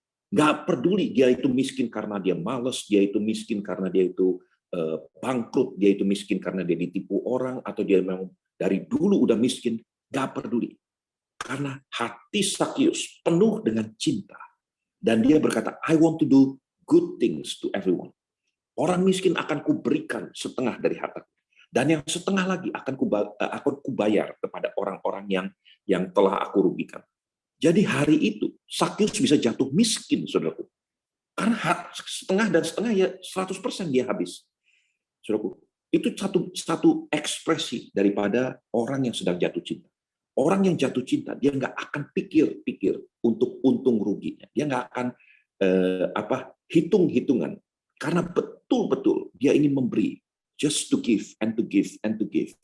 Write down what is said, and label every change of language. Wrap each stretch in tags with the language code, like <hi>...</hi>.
<id>Nggak peduli dia itu miskin karena dia malas, dia itu miskin karena dia itu bangkrut, dia itu miskin karena dia ditipu orang, atau dia memang dari dulu udah miskin, nggak peduli. Karena hati Sakyus penuh dengan cinta. Dan dia berkata,</id> <en>I want to do good things to everyone.</en> <id>Orang miskin akan kuberikan setengah dari hartaku. Dan yang setengah lagi akan kubayar kepada orang-orang yang telah aku rugikan. Jadi hari itu Sakyus bisa jatuh miskin, saudaraku. Karena setengah dan setengah ya 100% dia habis. Saudaraku, itu satu ekspresi daripada orang yang sedang jatuh cinta. Orang yang jatuh cinta, dia nggak akan pikir-pikir untuk untung ruginya. Dia nggak akan hitung-hitungan. Karena betul-betul dia ingin memberi.</id> <en>Just to give and to give and to give.</en>